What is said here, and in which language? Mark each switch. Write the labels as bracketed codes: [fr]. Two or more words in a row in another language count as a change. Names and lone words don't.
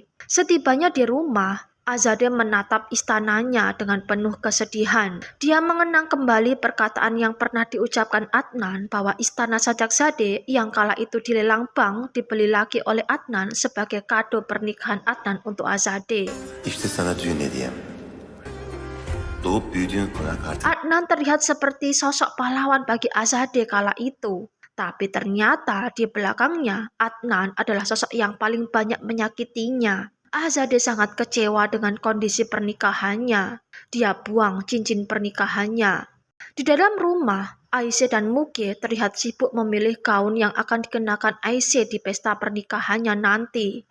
[id] Setibanya di rumah, Azadeh menatap istananya dengan penuh kesedihan. Dia mengenang kembali perkataan yang pernah diucapkan Adnan bahwa istana Sajakzadeh yang kala itu dilelang bank dibeli lagi oleh Adnan sebagai kado pernikahan Adnan untuk Azadeh. [tr] İşte sana düğün hediyem. Doğup büyüdüğün konak artık. [id] Adnan terlihat seperti sosok pahlawan bagi Azadeh kala itu. Tapi ternyata di belakangnya Adnan adalah sosok yang paling banyak menyakitinya. Azadeh sangat kecewa dengan kondisi pernikahannya. Dia buang cincin pernikahannya. Di dalam rumah, Aisyah dan Muge terlihat sibuk memilih gaun yang akan dikenakan Aisyah di pesta pernikahannya nanti.